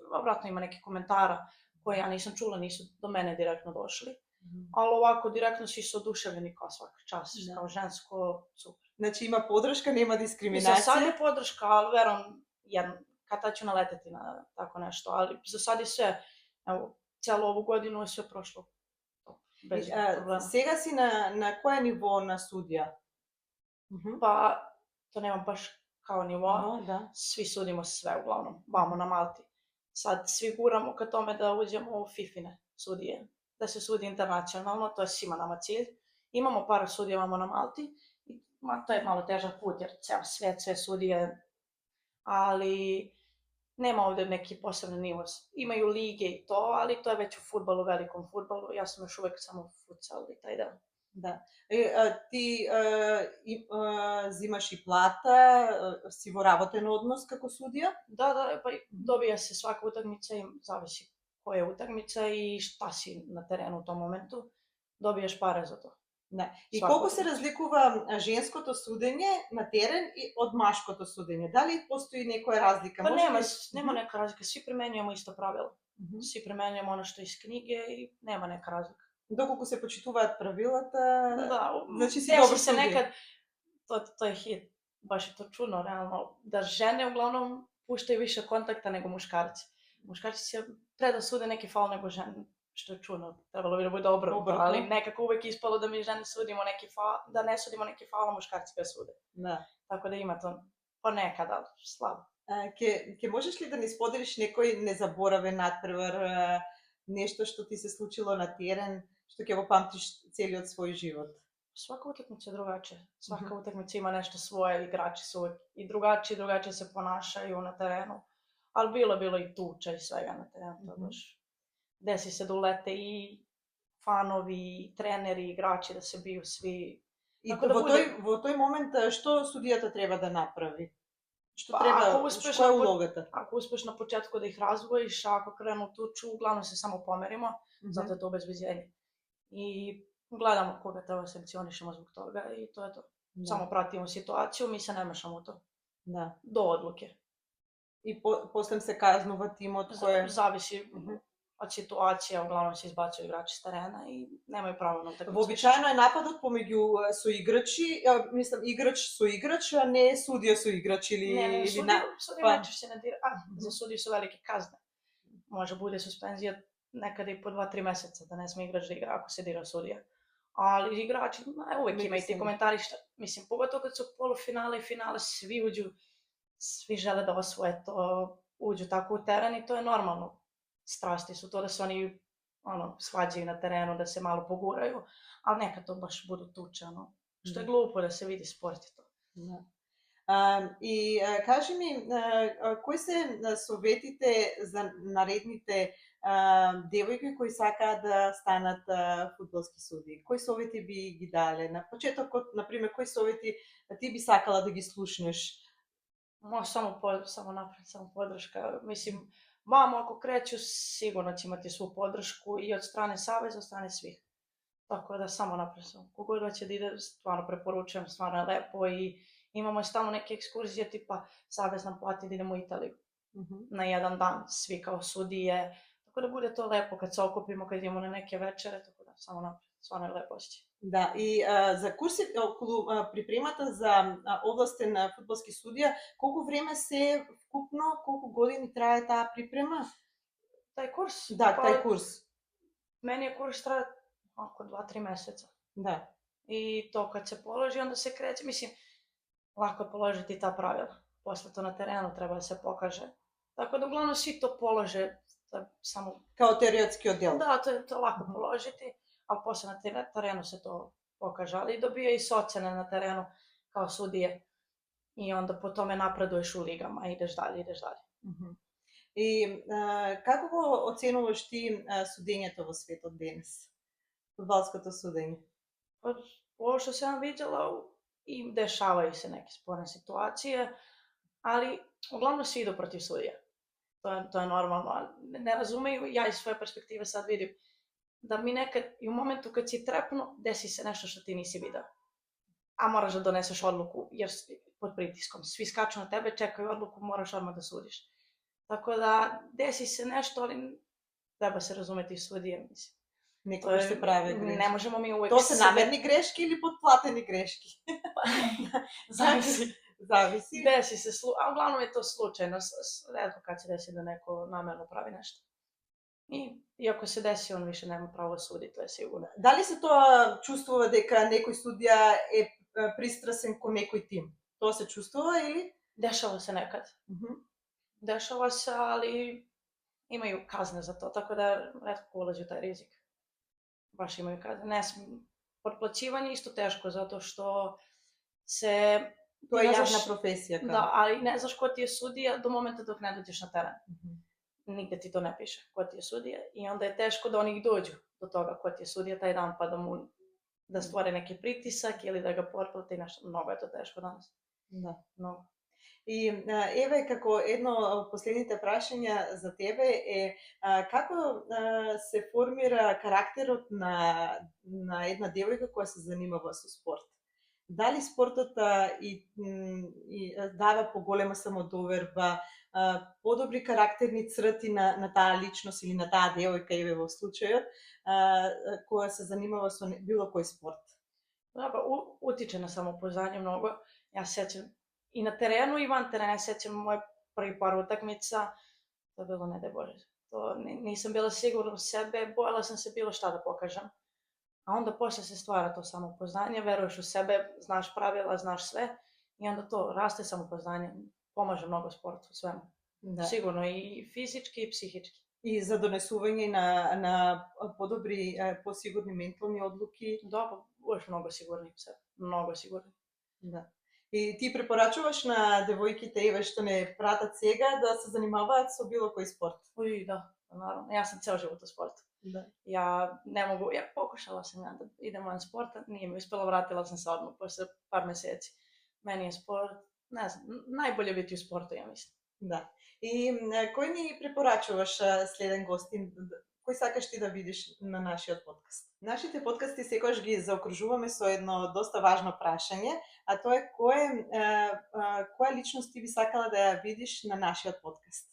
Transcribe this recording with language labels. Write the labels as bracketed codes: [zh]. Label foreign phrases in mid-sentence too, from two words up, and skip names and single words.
[sr] Vratno ima neki komentara koje ja nisam čula, nisu do mene direktno došli, ali ovako direktno svi su oduševljeni kao svaka čast, kao žensko, super. Znači ima podrška, nema diskriminacije? Za sad je podrška, ali verujem, kada ću naleteti na tako nešto, ali za sad je sve, evo, celu ovu godinu je sve prošlo bez problema. [mk] Сега си на кое ниво на судија? [sr] Pa, to nema baš kao nivo, svi sudimo sve uglavnom, vamo na Malti. Sad svi guramo ka tome da uđemo u FIFA-ine sudije, da se sudi internacionalno, to je svima nama cilj. Imamo par sudija vamo na Malti, to je malo težak put jer ceo svet, sve sudije, ali nema ovde neki posebni nivo. Imaju lige i to, ali to je već u fudbalu, velikom fudbalu, ja sam još uvek samo futsal i taj deo. [mk] Да. Ти зимаш и плата, си во работен однос како судија? [sr] Da, pa dobija se svaka utakmica i zavisi koja je utakmica i šta si na terenu u tom momentu, dobijaš pare za to. [mk] Да. И колку се разликува женското судење на терен и од машкото судење? Дали постои некоја разлика? [sr] Pa nema neka razlika, svi primenjujemo isto pravila. Svi primenjujemo ono što iz knjige i nema neka razlika. [mk] Доколку се почитуваат правилата, значи си [sr] desi [mk] добар [sr] se [mk] судија. [sr] nekad, to je hit, baš je to čudno, realno, da žene uglavnom puštaju više kontakta nego muškarci. Muškarci se pre da sude neki faul nego žene, što je čudno, trebalo bi da bude dobro, ali nekako uvek ispalo da mi žene sudimo neki faul, da ne sudimo neki faul, a muškarci ga sude. [mk] Да. [sr] Tako da ima to ponekad, ali slabo. [mk] Ке можеш ли да ни споделиш некој незаборавен надпревар, нешто што ти се случило на терен, што ќе го памтиш целиот свој живот? [sr] Svaka utakmica je drugačija. Svaka utakmica ima nešto svoje, igrači su uvek i drugačije se ponašaju na terenu. Ali bilo i tuča i svega na terenu. To baš desi se da ulete i fanovi, i treneri, i igrači da se biju svi. [mk] И во тој момент што судијата треба да направи? Што е улогата? [sr] Ako uspeš na početku da ih razdvojiš, ako krenu tuču, uglavnom se samo pomerimo, zato je to obezbeđenje. I gledamo koga treba sankcionišemo zbog toga i to je to. Samo pratimo situaciju, mi se ne mešamo u to. Do odluke. I posle se kaznува timот koje... Zavisi od situacije, uglavnom se izbacuju igrači s terena i nemaju pravo na utakmicu. [mk] Вообичаено е нападот помеѓу соиграчи, мислам играч со играч, а не судија со играч или... [sr] Не, судија мечеш се не дира. [mk] За судија [sr] su velike kazne. Може bude suspenzija nekada i po 2-3 meseca da ne sme igrač da igra ako se dira sudija. Ali igrači, uvek ima i ti komentari šta, mislim, pogotovo kad su polufinale i finale, svi uđu, svi žele da osvoje to, uđu tako u teren i to je normalno. Strasti su to da se oni svađaju na terenu, da se malo poguraju, ali nekad to baš budu tuče, što je glupo da se vidi sport i to. [mk] И кажи ми, кои се советите за наредните девојки кои сакаат да станат фудбалски судии? Кои совети би ги дале? На почетокот, например, кои совети ти би сакала да ги слушнеш? [sr] Може само напред, само подршка. Mislim, vamo ako kreću, sigurno će imati svu podršku i od strane saveza, od strane svih. Tako da samo napred samo. Kogod hoće da ide, stvarno preporučujem, stvarno je lepo i imamo stalno neke ekskurzije, tipa savez nam plati da idemo u Italiju na jedan dan, svi kao sudije. Tako da bude to lepo kad se okupimo, kad idemo na neke večere, tako da samo napred, stvarno je lepo osjećaj. [mk] Да, и за курси околу припремата за овластен фудбалски судија, колку време се вкупно, колку години трае таа припрема? [sr] Taj kurs? [mk] Да, тај курс. [sr] Meni je kurs traje oko 2-3 meseca. [mk] Да. [sr] I to kad se položi, onda se kreće. Mislim, lako je položiti ta pravila. Posle to na terenu treba da se pokaže. Tako da uglavnom svi to polože, samo... Kao teoretski odjel. Da, to je lako položiti, ali posle na terenu se to pokaže. Ali dobija i ocene na terenu kao sudije. I onda po tome napreduješ u ligama, ideš dalje. [mk] И како го оценуваш ти судењето во светот денес? Фудбалското судење? [sr] Ovo što sam vidjela, i dešavaju se neke sporne situacije, ali uglavnom svi idu protiv sudija. To je normalno. Ne razumeju, ja iz svoje perspektive sad vidim, da mi nekad, i u momentu kad si trepnuo, desi se nešto što ti nisi video. A moraš da doneseš odluku, jer si pod pritiskom. Svi skaču na tebe, čekaju odluku, moraš odmah da sudiš. Tako da, desi se nešto, ali treba se razumeti i sudije, mislim. [mk] Некој се прави грешки. [sr] Ne možemo mi uvek... [mk] To se намерни грешки или подплатени грешки? Зависи. [sr] Desi se, a uglavnom je to slučajno, retko kad se desi da neko namerno pravi nešto. I ako se desi, on više nema pravo sudi, to je sigurno. [mk] Дали се тоа чувствува дека некој судија е пристрасен кон некој тим? Тоа се чувствува или? [sr] Dešava se nekad. Dešava se, ali imaju kazne za to, tako da retko ulazi u taj rizik. Baš imaju kazne. Potplaćivanje je isto teško, zato što se... To je javna profesija. Da, ali ne znaš ko ti je sudija do momenta dok ne dođeš na teren. Nigde ti to ne piše, ko ti je sudija. I onda je teško da oni dođu do toga ko ti je sudija taj dan, pa da stvore neki pritisak ili da ga potplate i nešto. Mnogo je to teško danas. Da. Mnogo. [mk] И еве како едно од последните прашања за тебе е како се формира карактерот на една девојка која се занимава со спорт? Дали спортот и дава поголема самодоверба, подобри карактерни црти на таа личност или на таа девојка, еве во случајот, која се занимава со било кој спорт? [sr] Da, pa utiče na samopouzdanje mnogo. Ja se sjećam i na terenu i van terena, ja sećam moje prvi par utakmica, to je bilo ne daj Bože. Nisam bila sigurna u sebe, bojala sam se bilo šta da pokažem. A onda posle se stvara to samopouzdanje, veruješ u sebe, znaš pravila, znaš sve i onda to raste samopouzdanje, pomaže mnogo sportu, svemu. Da. Sigurno i fizički i psihički. [mk] И за донесување на подобри, посигурни ментални одлуки. [sr] Да, будеш многу сигурни у себе. [mk] Многу сигурни. Да. И ти препорачуваш на девојките, еве што не пратат сега, да се занимаваат со било кој спорт? [sr] Уј, да, наравно. Јас сам цел живот у спорту. [mk] Да. [sr] Ја не могу, ја покушала сам да идем ван спорта, nije mi uspelo, vratila sam se odmah posle par meseci. Meni je sport, ne znam, najbolje biti u sportu, ja mislim. [mk] Да. И кој ни препорачуваш следен гостин? Кој сакаш ти да видиш на нашиот подкаст? Нашите подкасти секогаш ги заокружуваме со едно доста важно прашање, а тоа е која личност ти би сакала да ја видиш на нашиот подкаст?